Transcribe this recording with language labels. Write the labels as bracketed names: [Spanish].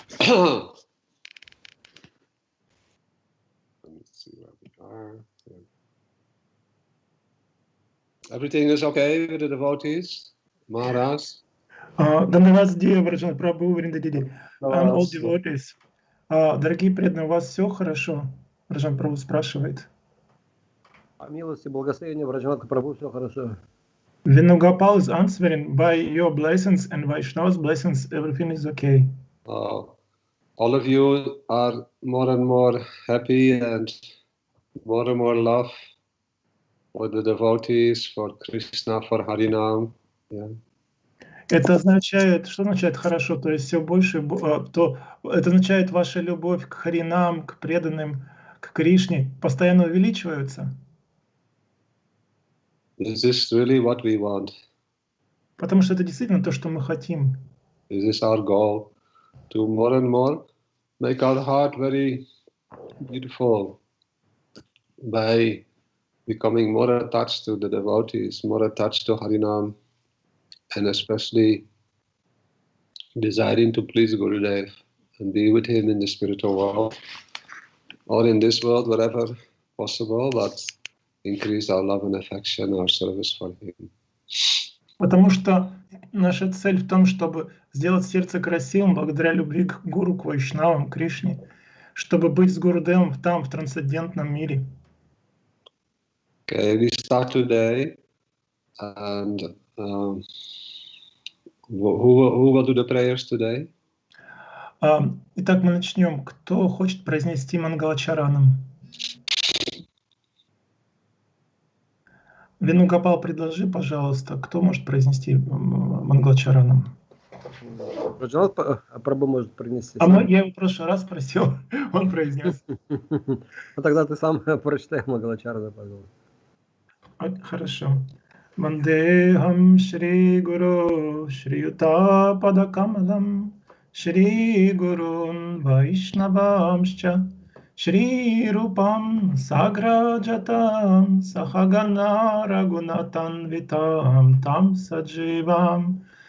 [English] Let's see where we are. Everything is okay with the devotees, Maharaj? Dandavats Dear Vраджанатх Прабху, Вринда Диди, and all devotees. [Russian] Дорогие преданные, у вас все хорошо? Враджанатх Прабху спрашивает. По милости, благословения Враджанатха Прабху, все хорошо. [English] Venugopal is answering, by your blessings and Vaishnava's blessings, everything is okay. All of you are more and more happy and more love for the devotees, for Krishna, for Harinam. Yeah. [Russian] Это означает, что означает хорошо? То есть все больше, это означает ваша любовь к Харинам, к преданным, к Кришне постоянно увеличивается? [English] This is really what we want. [Russian] Потому что это действительно то, что мы хотим. [English] This is our goal, to more and more make our heart very beautiful by becoming more attached to the devotees, more attached to Harinam, and especially desiring to please Gurudev and be with him in the spiritual world, or in this world, wherever possible, but increase our love and affection, our service for him. [Russian] Потому что наша цель в том, чтобы сделать сердце красивым благодаря любви к Гуру, к Вайшнавам, к Кришне, чтобы быть с Гурудевом там, в трансцендентном мире. [English] Okay, we start today, and who will do the prayers today? [Russian] Итак, мы начнем. Кто хочет произнести Мангалачаранам? Венугопал, предложи, пожалуйста, кто может произнести Мангалачаранам? Враджанатха Прабху может принести. Я его в прошлый раз спросил, он произнес. Ну тогда ты сам прочитай Мангалачарана, пожалуйста. Хорошо. [Sanskrit] Вандехам Шри Гуру Шри Юта Падакамалам Шри Гурун Вайшнавамшча Shri Rupam Sagrajatam Sahagana Raghunatan Vitam Tam Sajivam